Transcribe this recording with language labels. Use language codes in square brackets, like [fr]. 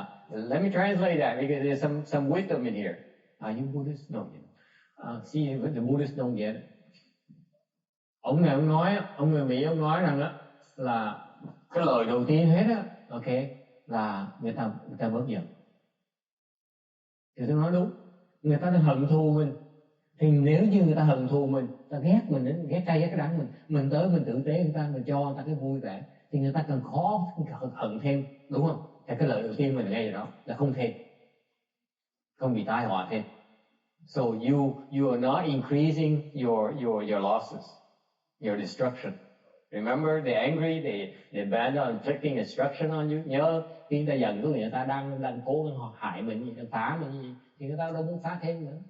[en] Let me translate that, because there's some wisdom in here. Are you Buddhist? No. See, the Buddhists don't get it. [vi] Ông người Mỹ ông nói rằng là cái lời đầu tiên hết á, okay, là người ta bớt giận. Thì tôi nói đúng, người ta đang hận thù mình, thì nếu như người ta hận thù mình, ta ghét mình, ghét cay ghét đắng mình tới mình tử tế người ta, mình cho người ta cái vui vẻ, thì người ta càng khó hận thêm, đúng không? Thì cái lời đầu tiên mình nghe rồi đó là không thêm, không bị tai họa thêm. [en] So you are not increasing your losses, your destruction. Remember, they're angry, they bent on inflicting destruction on you. [vi] Nhớ khi người ta giận có người ta đang cố hại mình, đang phá mình gì, thì người ta đâu muốn phá thêm nữa.